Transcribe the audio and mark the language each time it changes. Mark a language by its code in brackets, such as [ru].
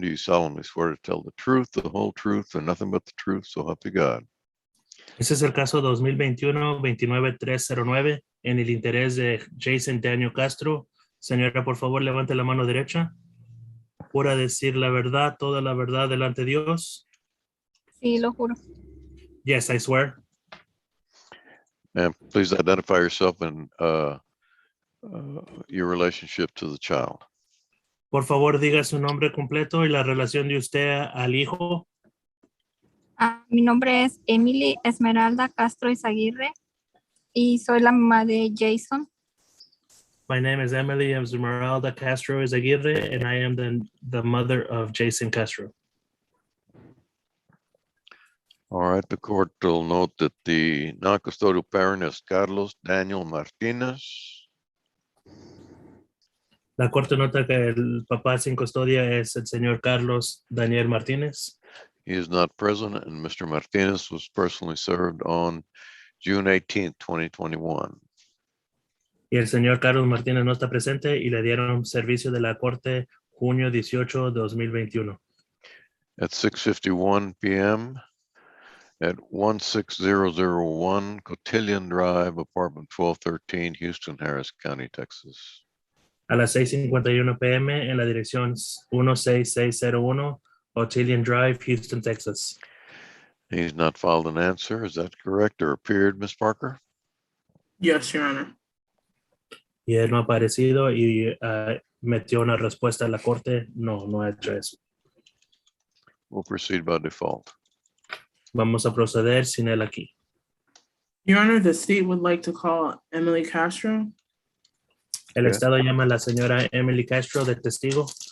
[en] Do you solemnly swear to tell the truth, the whole truth, and nothing but the truth, so help you God? [es] Este es el caso 2021-29309 en el interés de Jason Daniel Castro. Señora, por favor, levante la mano derecha. ¿Jura decir la verdad, toda la verdad delante de Dios? Sí, lo juro. [en] Yes, I swear. And please identify yourself and your relationship to the child. [es] Por favor, diga su nombre completo y la relación de usted al hijo. Mi nombre es Emily Esmeralda Castro Izaguirre y soy la mamá de Jason. [en] My name is Emily Esmeralda Castro Izaguirre, and I am the mother of Jason Castro. All right, the court will note that the non-custodial parent is Carlos Daniel Martinez. [es] La corte nota que el papá sin custodia es el señor Carlos Daniel Martínez. [en] He is not present, and Mr. Martinez was personally served on June 18th, 2021. [es] Y el señor Carlos Martínez no está presente y le dieron servicio de la corte junio 18, 2021. [en] At 6:51 p.m. at 16001 Cotillion Drive, apartment 1213, Houston, Harris County, Texas. [es] A las 6:51 p.m. en la dirección 16601 Otillion Drive, Houston, Texas. [en] He's not filed an answer. Is that correct or appeared, Ms. Parker? Yes, Your Honor. [es] Y él no ha aparecido y metió una respuesta a la corte. No ha hecho eso. [en] We'll proceed by default. [es] Vamos a proceder sin él aquí. [en] Your Honor, the state would like to call Emily Castro. [es] El [en] Okay. [es] Estado llama a la señora Emily Castro de testigo.